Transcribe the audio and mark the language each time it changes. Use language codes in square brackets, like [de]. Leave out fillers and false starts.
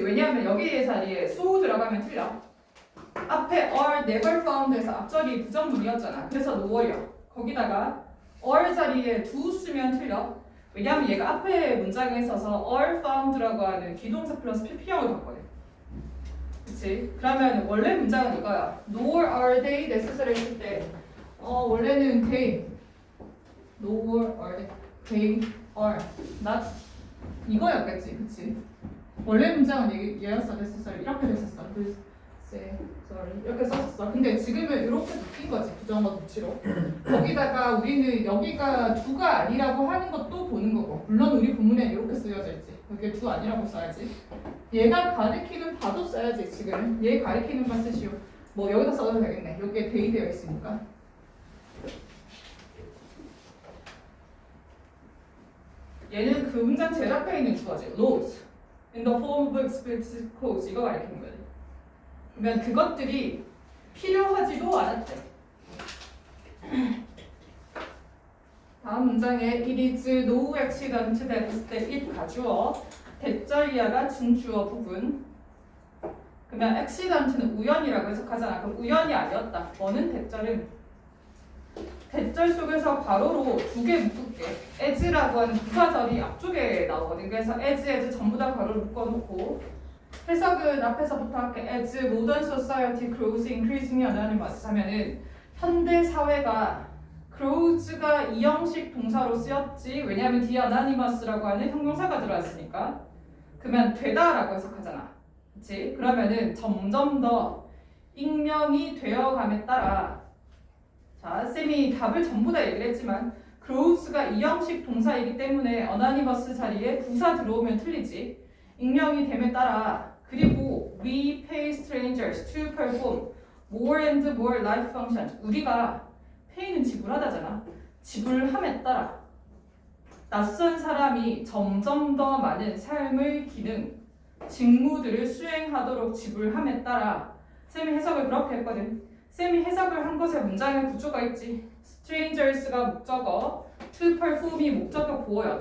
[ko] 왜냐하면 여기 자리에 so 들어가면 틀려. 앞에 [en] are never found [ko] 에서 앞절이 부정문이었잖아. 그래서 nor이야. 거기다가 are 자리에 do 쓰면 틀려. 왜냐하면 얘가 앞에 문장에 있어서 are found라고 하는 기동사 플러스 PP형을 봤거든. 그치? 그러면 원래 문장은 이거야. [en] nor are they necessary [ko] 했을 때 원래는 [en] they nor are they are not [ko] 이거였겠지. 그치? 원래 문장은 얘였어. necessary 이렇게 됐었어. sorry 이렇게 썼었어. 근데 지금은 이렇게 바뀐 거지. 부정어 도치로. 거기다가 우리는 여기가 두가 아니라고 하는 것도 보는 거고 물론 우리 본문에 이렇게 쓰여져 있지. 여기 두 아니라고 써야지. 얘가 가리키는 바도 써야지. 지금 얘 가리키는 바 쓰시오. 뭐 여기다 써도 되겠네. 여기에 대입되어 있으니까. 얘는 그 문장 제일 앞에 있는 주어지. [en] laws in the form of explicit clause [ko] 이거 가리키는 거예요. 그러면 그것들이 필요하지도 않았대. 다음 문장에 [en] it is no accident that [ko] 했을 때 it 가주어, 대절이야가 진주어 부분. 그러면 accident는 우연이라고 해석하잖아. 그럼 우연이 아니었다. 뭐는 대절은 대절 속에서 괄호로 두 개 묶을게. as라고 하는 부사절이 앞쪽에 나오거든. 그래서 as 전부 다 괄호를 묶어놓고 해석은 앞에서부터 할게. [en] as modern society grows increasingly anonymous [ko] 하면은 현대 사회가 grows가 이형식 동사로 쓰였지. 왜냐하면 뒤에 anonymous라고 하는 형용사가 들어왔으니까. 그러면 되다라고 해석하잖아. 그렇지? 그러면은 점점 더 익명이 되어감에 따라 자, 쌤이 답을 전부 다 얘기를 했지만 grows가 이형식 동사이기 때문에 anonymous 자리에 부사 들어오면 틀리지. 익명이 됨에 따라 그리고 [en] we pay strangers to perform more and more life functions. [ko] 우리가 pay는 지불하다잖아. 지불함에 따라 낯선 사람이 점점 더 많은 삶의 기능, 직무들을 수행하도록 지불함에 따라 쌤이 해석을 그렇게 했거든. 쌤이 해석을 한 것에 문장의 구조가 있지. strangers가 목적어, to perform이 목적어 보어요.